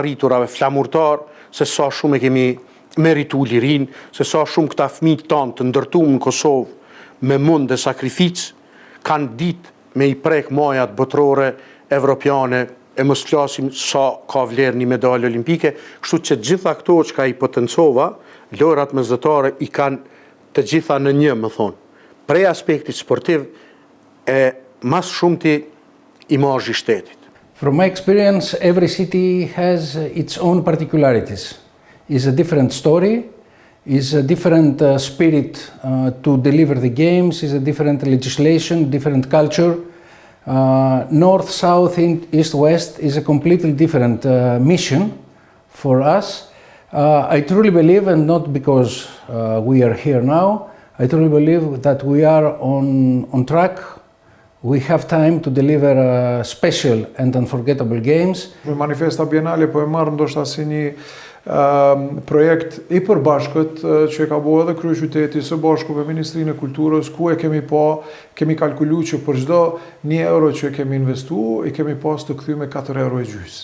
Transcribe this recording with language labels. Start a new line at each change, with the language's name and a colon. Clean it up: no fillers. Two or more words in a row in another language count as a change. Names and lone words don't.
Albanian: arriturave flamurtar, se sa shumë e kemi meritu lirin, se sa shumë këta fëmijë tanë të ndërtuar në Kosovë me mund dhe sakrificë, kanë ditë me i prek majat botërore, evropiane, e mos flasim sa ka vlerë një medalë olimpike, kështu që gjitha këto që ka i potencova, lojrat mesdhetare i kanë të gjitha në një, më thonë. Prej aspektit sportiv e mas shumëti imazhi shtetit.
English: From my experience, every city has its own particularities. It's a different story, is a different spirit to deliver the games, is a different legislation, different culture. North, south, east, west is a completely different mission for us. I truly believe, and not because we are here now, I truly believe that we are on track. We have time to deliver special and unforgettable games.
Albanian: Manifesta Bienale po e marrë ndoshta si një projekt i përbashkët që ka bërë edhe kryeqyteti së bashku me Ministrinë e Kulturës, ku e kemi kalkulu që për çdo 1 euro që kemi investu, i kemi pas të kthyme 4 euro e gjys.